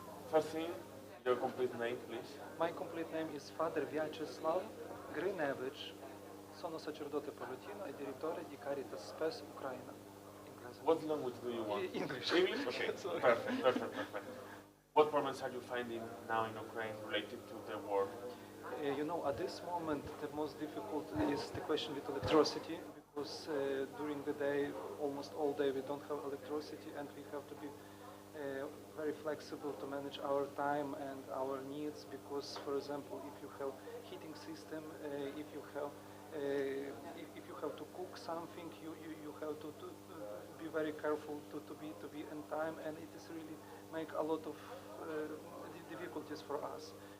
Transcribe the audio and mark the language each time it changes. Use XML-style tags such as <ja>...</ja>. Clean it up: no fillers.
<en>First thing, your complete name, please. My complete name is Father Vyacheslav Grinevich.</en> <it>Sono sacerdote pallottino e direttore di Caritas Spes Ucraina.</it> <en>What language do you want? English. English? Okay, Sorry. perfect. What problems are you finding now in Ukraine related to the war? You know, at this moment, the most difficult is the question with electricity, because during the day, almost all day, we don't have electricity, and we have to be very flexible to manage our time and our needs, because, for example, if you have heating system, if you have to cook something, you have to be very careful to be in time, and it is really make a lot of difficulties for us.</en>